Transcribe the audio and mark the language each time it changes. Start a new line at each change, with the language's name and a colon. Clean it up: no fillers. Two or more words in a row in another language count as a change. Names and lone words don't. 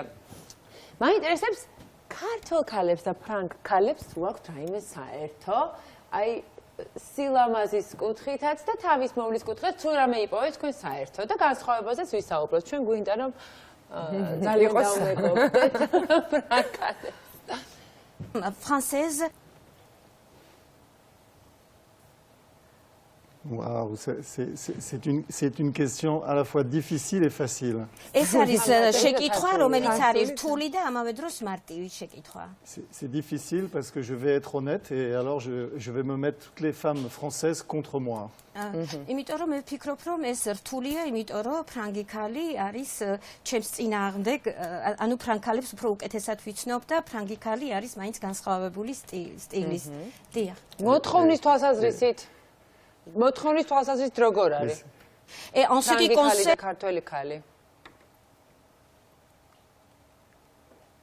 Georgian: მაინტერესებს ქართულ ქალებს და ფრანგ ქალებს თუ აქვთ რაიმე საერთო, აი სილამაზის კუთხითაც და თავის მოვლის კუთხით თუ რამე იპოვეთ თქვენ საერთო და განსხვავებაზეც ვისაუბროთ. ჩვენ გვინდა რომ ძალიან დავმეგობრდეთ ფრანგ ქალებს.
French: Française. Waouh, c'est une question à la fois difficile et facile.
Georgian: ეს არის შეკითხვა, რომელიც არის რთული და ამავე დროს მარტივი შეკითხვა.
French: C'est difficile parce que je vais être honnête et alors je vais me mettre toutes les femmes françaises contre moi.
Georgian: იმიტომ რომ მე ვფიქრობ, რომ ეს რთულია, იმიტომ რომ ფრანგი ქალი არის ჩემს წინააღმდეგ, ანუ ფრანგ ქალებს უფრო უკეთესად ვიცნობ და ფრანგი ქალი არის მაინც განსხვავებული სტილის. დიახ. მოთხოვნის თვალსაზრისით მოთხოვნის თვალსაზრისით როგორ არის?
French: En ce qui concerne
Georgian: ქართველი ქალი.